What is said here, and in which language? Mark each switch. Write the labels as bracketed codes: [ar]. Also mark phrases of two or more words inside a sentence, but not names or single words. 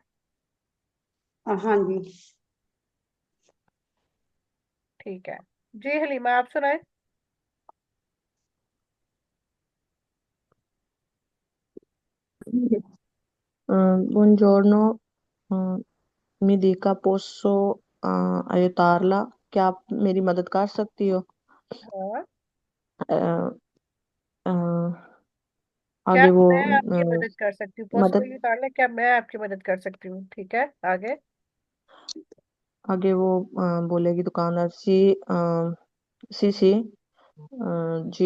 [hi] हाँ जी। ठीक है। जी हलीमा, आप सुनाए। [it] Buongiorno, mi dica posso aiutarla? [hi] क्या आप मेरी मदद कर सकती हो? हाँ। अ, अ, क्या आगे वो मैं आपकी मदद कर सकती हूँ? पॉसिबल मदद ये कर ले, क्या मैं आपकी मदद कर सकती हूँ? ठीक है, आगे। आगे वो बोलेगी दुकानदार [it] sì sì [hi] जी।